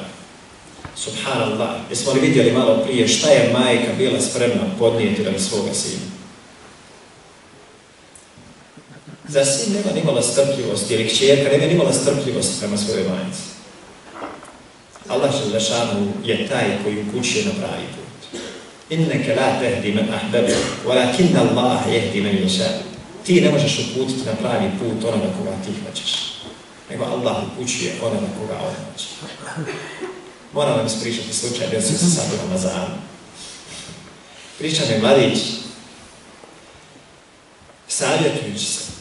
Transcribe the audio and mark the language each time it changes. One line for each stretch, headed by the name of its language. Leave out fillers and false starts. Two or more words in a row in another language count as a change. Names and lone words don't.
Bosnian: Subhanallah, jesmo li vidjeli malo prije šta je majka bila spremna podnijeti radi svoga sina? Za sin nema nimala strpljivost, ili kćerka nema nimala strpljivost prema svojoj majci. Allah dželle je taj koji upućuje na pravi put.
Arabic: إنك لا تهدي من أحببت ولكن الله يهدي من يشاء.
Bosnian: Ti ne možeš uputiti na pravi put onoga koga ti hoćeš, nego Allah upućuje onoga koga on hoće. Moram vam ispričati slučaj, bio sam se sad u Ramazanu. Priča mi mladić, savjetujući se.